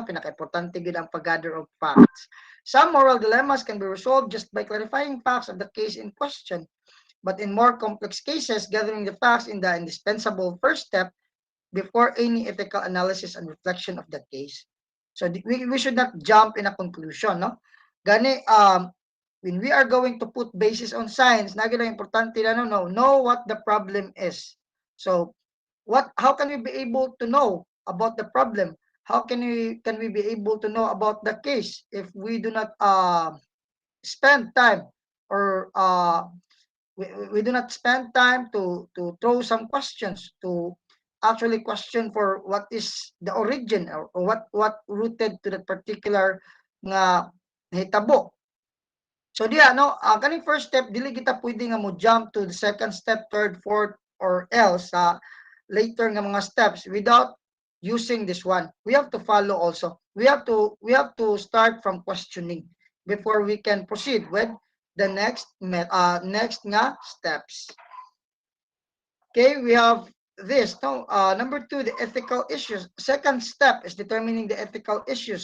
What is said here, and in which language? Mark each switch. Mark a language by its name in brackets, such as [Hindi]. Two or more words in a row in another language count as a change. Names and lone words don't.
[Hiligaynon] pinaka-importante gid ang pag-gather [English] of facts. Some moral dilemmas can be resolved just by clarifying facts of the case in question. But in more complex cases, gathering the facts in the indispensable first step before any ethical analysis and reflection of the case. So we should not jump in a conclusion, no? Gani, when we are going to put basis on science, [Filipino] naging importante na [English] know what the problem is. So how can we be able to know about the problem? How can we be able to know about the case if we do not spend time, or we do not spend time to throw some questions, to actually question for what is the origin, or what rooted to that particular [Hiligaynon] nga hitabo. [English] So [Cebuano] diya, kaning [English] first step, [Cebuano] dili kita pwede nga mo [English] jump to the second step, third, fourth, or else sa later [Cebuano] nga mga [English] steps without using this one. We have to follow also. We have to start from questioning before we can proceed with the next nga steps. Okay, we have this. Number 2, the ethical issues. Second step is determining the ethical issues.